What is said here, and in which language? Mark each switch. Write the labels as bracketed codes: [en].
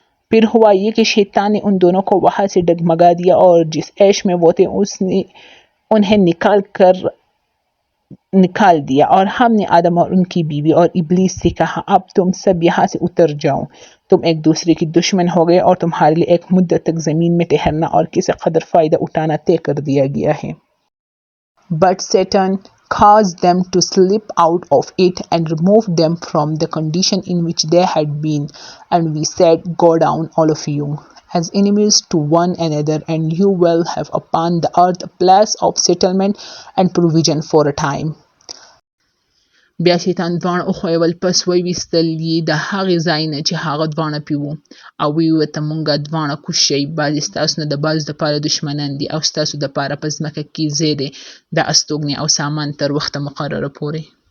[hi] फिर हुआ ये कि शैतान ने उन दोनों को वहां से डगमगा दिया और जिस ऐश में वो थे उसने उन्हें निकाल दिया और हमने आदम और उनकी बीवी और इब्लीस से कहा अब तुम सब यहाँ से उतर जाओ, तुम एक दूसरे की दुश्मन हो गए और तुम्हारे लिए एक मुद्दत तक जमीन में ठहरना और किसी कदर फायदा उठाना तय कर दिया गया है. [en] But Satan caused them to slip out of it and removed them from the condition in which they had been, and we said, go down all of you as enemies to one another, and you will have upon the earth a place of settlement and provision for a time. [ps] بیا شیطان دواړه وښویول پس وویستل یې د هغې ځای نه چې هغه دواړه پې وو او ویې ورته مونږه دواړه کوز شئ بعضې ستاسو نه د بعضو دپاره دښمنان دي او ستاسو دپاره په ځمکه کې ځای دی د استوګنې او سامان تر وخته مقرره پورې.